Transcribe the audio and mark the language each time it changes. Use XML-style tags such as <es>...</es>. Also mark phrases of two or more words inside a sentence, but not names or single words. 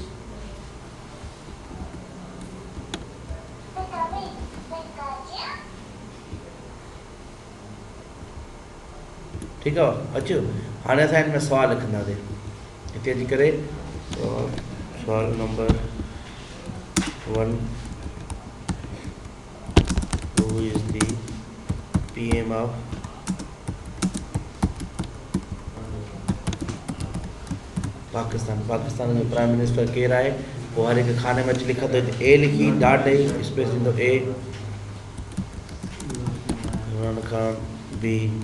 <sd>ठीकु आहे। अचो हाणे असां हिन में सवाल लिखंदासीं। हिते अची करे सवाल नंबर 1</sd> <en>Who is the PM of पाकिस्तान?</en> <sd>पाकिस्तान जो</sd> <en>prime minister</en> <sd>केरु आहे? पोइ हर हिकु खाने में अची लिखंदो। A लिखी डॉट ॾेई स्पेस ॾींदो A, इमरान खान B,</sd>